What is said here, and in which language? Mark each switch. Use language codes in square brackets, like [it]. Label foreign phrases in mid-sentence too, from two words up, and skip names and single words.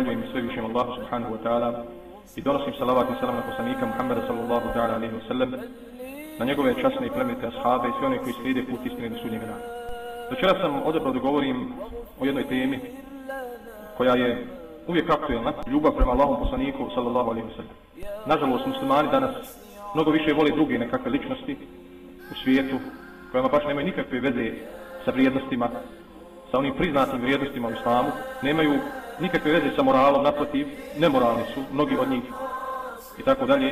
[bs] svevišnjem Allahu [ar] سبحانه وتعالى [bs] i donosim salavat i salam na poslanika Muhammeda [ar] صلى الله تعالى عليه وسلم, [bs] na njegove časne i plemenite ashabe i sve one koji slijede put istine do sudnjega dana. Večeras sam odabrao da govorim o jednoj temi koja je uvijek aktuelna, ljubav prema Allahom poslaniku [ar] صلى الله عليه وسلم. [bs] Nažalost, muslimani danas mnogo više vole druge nekakve ličnosti u svijetu kojima baš nemaju nikakve veze sa vrijednostima, sa onim priznatim vrijednostima u islamu, nemaju nikakve veze sa moralom, naprotiv, nemoralni su mnogi od njih i tako dalje.